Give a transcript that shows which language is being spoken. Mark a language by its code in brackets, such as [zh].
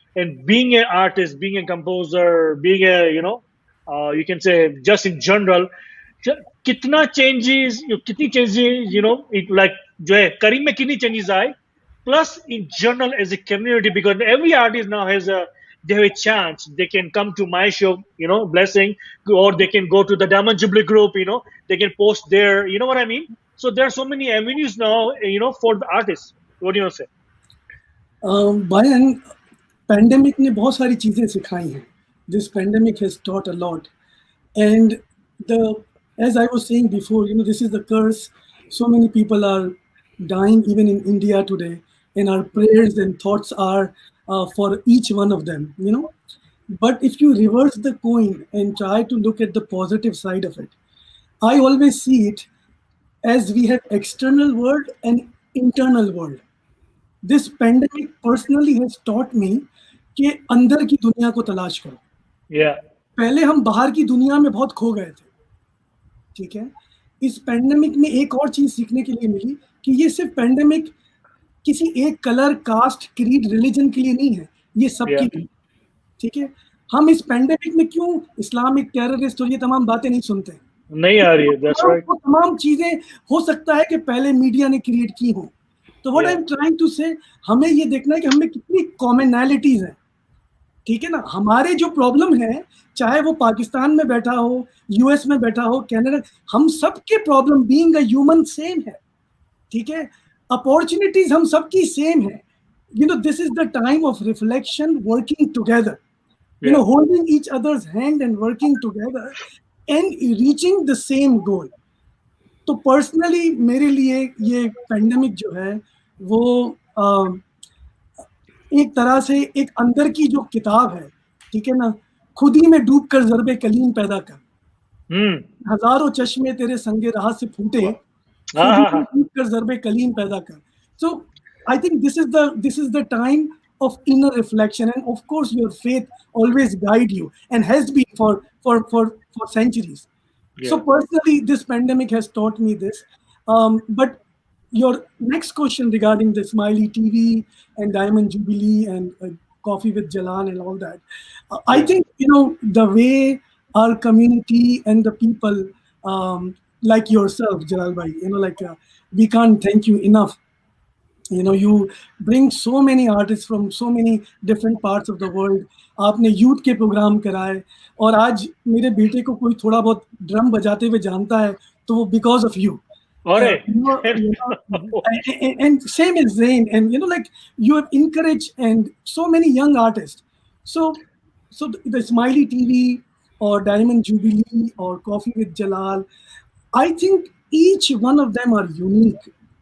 [en] And being an artist, being a composer, being a, you can say just in general, [hi] kitna changes, kitni changes, [en] it like [hi] जो है Kareem में कितनी changes आए, [en] plus in general as a community, because every artist now they have a chance. They can come to my show, Blessing, or they can go to the Diamond Jubilee group, they can post there, you know what I mean? So there are so many avenues now, for the artists. What do you want to say? [hi] Bayan, pandemic ने बहुत सारी चीजें सिखाई हैं. [en] This pandemic has taught a lot, and as I was saying before, this is the curse. So many people are dying even in India today, and our prayers and thoughts are for each one of them, But if you reverse the coin and try to look at the positive side of it, I always see it as we have external world and internal world. This pandemic personally has taught me [hi] कि अंदर की दुनिया को तलाश करो. [en] Yeah. [hi] पहले हम बाहर की दुनिया में बहुत खो गए थे, ठीक है। इस पैंडेमिक में एक और चीज सीखने के लिए मिली कि ये सिर्फ पैंडेमिक किसी एक कलर, कास्ट, क्रीड, रिलीजन के लिए नहीं है, ये सबके लिए, ठीक है। हम इस पैंडेमिक में क्यों इस्लामिक टेररिस्ट और ये तमाम बातें नहीं सुनते, नहीं आ रही है, [en] that's right. [hi] वो तमाम चीजें हो सकता है कि पहले मीडिया ने क्रिएट की हो। तो [en] what I am trying to say, [hi] हमें ये देखना है कि हमें कितनी कॉमनैलिटीज हैं, ठीक है ना। हमारे जो प्रॉब्लम है, चाहे वो पाकिस्तान में बैठा हो, यूएस में बैठा हो, कनाडा, हम सबके problem [en] being a human [hi] same है, ठीक है। अपॉर्चुनिटीज हम सबकी सेम है। [en] You know, this is the time of reflection, working together, you know, holding each other's hand and working together and reaching the same goal. [hi] तो personally मेरे लिए ये पैंडेमिक जो है वो एक तरह से एक अंदर की जो किताब है, ठीक है ना, खुद ही में डूब कर ज़र्बे कलीम पैदा कर, हजारों चश्मे तेरे संगे राह से फूटे, खुद ही में डूब कर ज़र्बे कलीम पैदा कर। [en] So I think this is the time of inner reflection, and of course your faith always guide you and has been for centuries. So personally, this pandemic has taught me this. But your next question regarding the Smiley TV and Diamond Jubilee and Coffee with Jalal and all that, I think, you know, the way our community and the people like yourself, Jalal bhai, you know, like we can't thank you enough. You know, you bring so many artists from so many different parts of the world. [hi] आपने youth के programme कराए, और आज मेरे बेटे को कोई थोड़ा बहुत ड्रम बजाते हुए जानता है तो वो [en] because of you. And same as Zain, and you know, like you have encouraged and so many young artists. So the Smiley TV or Diamond Jubilee or Coffee with Jalal, I think each one of them are unique.